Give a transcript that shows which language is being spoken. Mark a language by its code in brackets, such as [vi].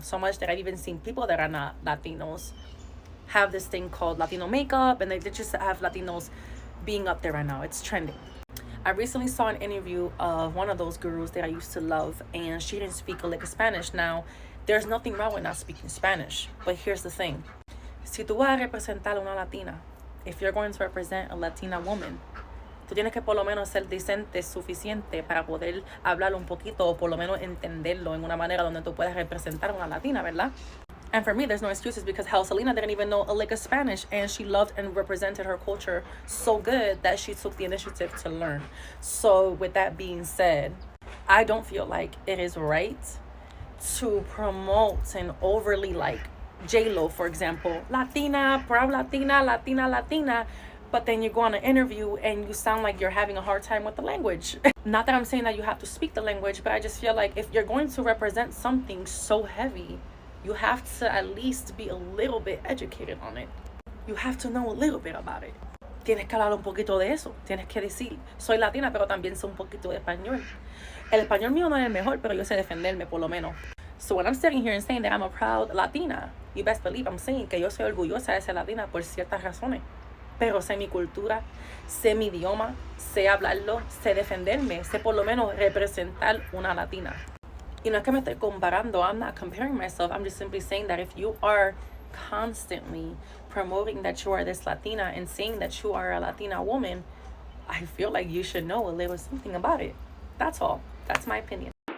[en] So much that I've even seen people that are not Latinos have this thing called Latino makeup, and they just have Latinos being up there right now. It's trending. I recently saw an interview of one of those gurus that I used to love, and she didn't speak a lick of Spanish. Now, there's nothing wrong with not speaking Spanish, but here's the thing. [es] Si tú vas a representar a una latina, [en] if you're going to represent a Latina woman, [es] tú tienes que por lo menos ser decente suficiente para poder hablar un poquito o por lo menos entenderlo en una manera donde tú puedas representar a una latina, ¿verdad? [en] And for me, there's no excuses because hell, Selena didn't even know a lick of Spanish, and she loved and represented her culture so good that she took the initiative to learn. So with that being said, I don't feel like it is right to promote and overly like J-Lo, for example, Latina, proud Latina, Latina, Latina, but then you go on an interview and you sound like you're having a hard time with the language. Not that I'm saying that you have to speak the language, but I just feel like if you're going to represent something so heavy, you have to at least be a little bit educated on it. You have to know a little bit about it. [es] Tienes que hablar un poquito de eso. Tienes que decir, soy latina, pero también sé un poquito de español. El español mío no es el mejor, pero yo sé defenderme por lo menos. [en] So when I'm sitting here and saying that I'm a proud Latina, you best believe I'm saying [es] que yo soy orgullosa de ser latina por ciertas razones. Pero sé mi cultura, sé mi idioma, sé hablarlo, sé defenderme, sé por lo menos representar una latina. Y no es que me estoy comparando, [en] I'm not comparing myself, I'm just simply saying that if you are constantly promoting that you are this Latina and saying that you are a Latina woman, I feel like you should know a little something about it. That's all. That's my opinion.